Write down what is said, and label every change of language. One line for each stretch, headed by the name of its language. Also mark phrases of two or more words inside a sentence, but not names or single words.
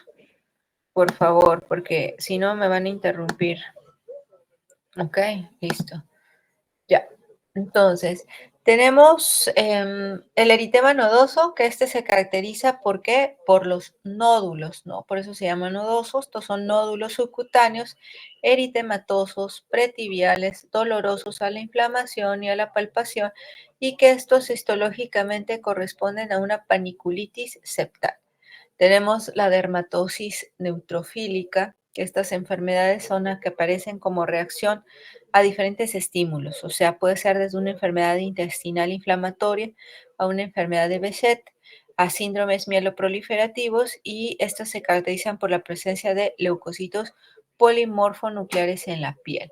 Spanish: Por favor, porque si no me van a interrumpir. Ok, listo. Ya. Entonces, tenemos el eritema nodoso, que se caracteriza ¿por qué? Por los nódulos, ¿no? Por eso se llaman nodosos. Estos son nódulos subcutáneos, eritematosos, pretibiales, dolorosos a la inflamación y a la palpación, y que estos histológicamente corresponden a una paniculitis septal. Tenemos la dermatosis neutrofílica, Estas enfermedades son las que aparecen como reacción a diferentes estímulos, o sea, puede ser desde una enfermedad intestinal inflamatoria a una enfermedad de Behçet, a síndromes mieloproliferativos y estas se caracterizan por la presencia de leucocitos polimorfonucleares en la piel.